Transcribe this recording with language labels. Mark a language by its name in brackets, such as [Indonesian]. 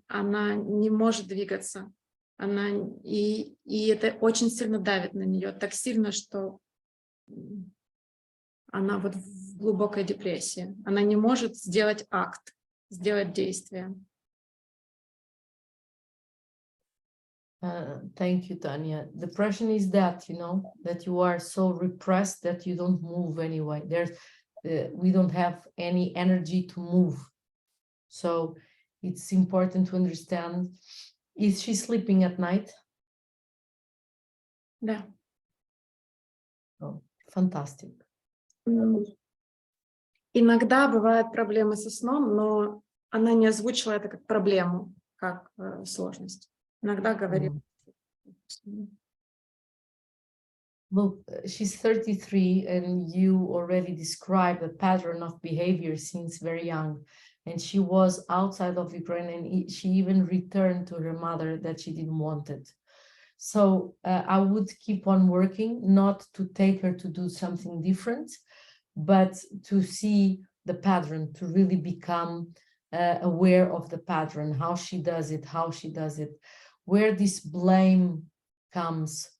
[Russian] Она не может двигаться. И это очень сильно давит на нее. Так сильно, что она вот в глубокой депрессии. Она не может сделать акт, сделать действие. [English] Thank you, Tanya. Depression is that, you know, that you are so repressed that you don't move anyway. We don't have any energy to move. So it's important to understand Is she sleeping at night? [Russian] Да. [English] Oh, fantastic. [Russian] Иногда бывают проблемы со сном, но она не озвучила это как проблему, как сложность. Иногда говорит. [English] Look, she's 33 and you already described a pattern of behavior since very young. And she was outside of Ukraine and she even returned to her mother that she didn't want it. So I would keep on working, not to take her to do something different, but to see the pattern, to really become aware of the pattern, how she does it, where this blame comes.